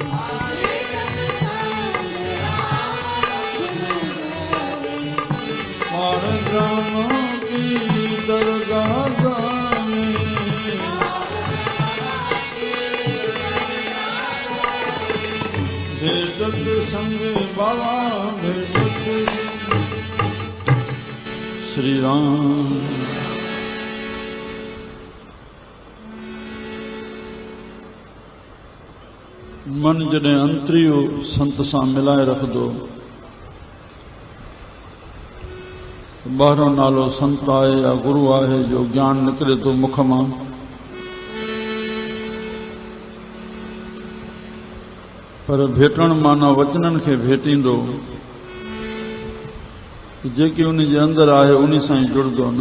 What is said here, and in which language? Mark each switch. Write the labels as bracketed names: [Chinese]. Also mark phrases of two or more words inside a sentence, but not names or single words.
[Punjabi] ਪਾਰ ਬ੍ਰਹਮ ਕੀ ਦਰਗਾਹ ਗਵੇ, ਭੇਟਤ ਸੰਗ ਬਾਬਾ ਭੇਟਤ ਸ੍ਰੀ ਰਾਮ। [Sindhi] मन जॾहिं अंतरियो संत सां मिलाए रखंदो, ॿाहिरों नालो संत आहे या गुरु आहे जो ज्ञान निकिरे थो मुख मां, पर भेटण माना वचननि खे भेटींदो, जेकी उन जे अंदरि आहे उन सां ई जुड़ंदो न।